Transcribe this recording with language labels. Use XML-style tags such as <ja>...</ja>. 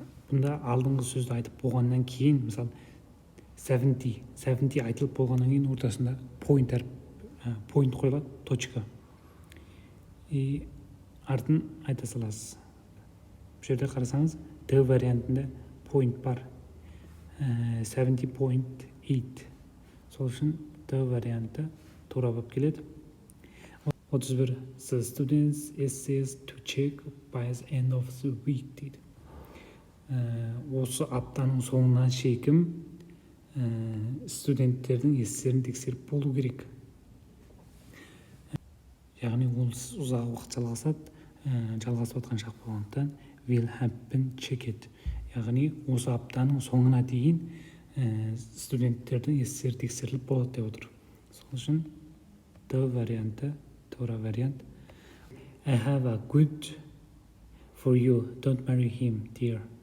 <kk>Бұнда алдыңғы сөзді айтып болғаннан кейін, мысалы 70 айтылып болғаннан кейін ортасында point қойылады, точка. И артын айта саласыз. Бұл жерде қарасаңыз, D вариантында point бар. 70.8. Сол үшін D варианты тура болып келеді. 31.</kk> <en>The students essays to check by the end of the week дейді.</en> <kk>Осы аптаның соңына шейін студенттердің эссерін тексеріп болу керек. Яғни ол ұзақ уақыт жалғасып отқан шақ болғандықтан will have been checked. Яғни осы аптаның соңына дейін студенттердің эссері тексеріліп болады деп отыр. Сол үшін D варианты тура вариант.</kk> <en>I have a good for you, don't marry him, dear.</en>